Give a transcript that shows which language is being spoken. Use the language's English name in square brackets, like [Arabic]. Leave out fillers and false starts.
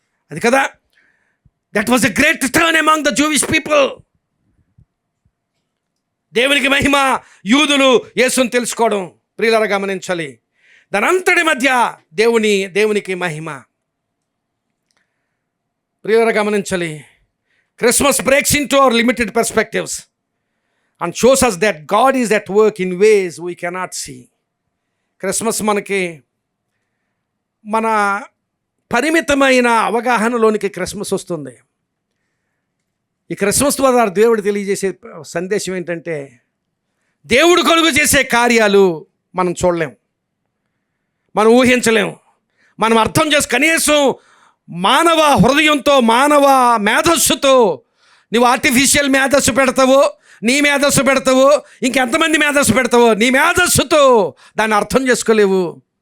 [Telugu] అది కదా, [English] That was a great turn among the Jewish people. [Telugu] దేవునికి మహిమ, యూదులు యేసుని తెలుసుకోవడం. ప్రియులారా గమనించాలి, దాని అంతటి మధ్య దేవునికి మహిమ. ప్రియులారా గమనించాలి. [English] Christmas breaks into our limited perspectives and shows us that God is at work in ways we cannot see. [Telugu] Christmas మనకి మన పరిమితమైన అవగాహనలోనికి క్రిస్మస్ వస్తుంది. ఈ క్రిస్మస్ ద్వారా దేవుడు తెలియజేసే సందేశం ఏంటంటే, దేవుడు కలుగు చేసే కార్యాలు మనం చూడలేం, మనం ఊహించలేం, మనం అర్థం కనీసం మానవ హృదయంతో, మానవ మేధస్సుతో నువ్వు ఆర్టిఫిషియల్ మేధస్సు పెడతావో, నీ మేధస్సు పెడతావో, ఇంకెంతమంది మేధస్సు పెడతావో, నీ మేధస్సుతో దాన్ని అర్థం చేసుకోలేవు.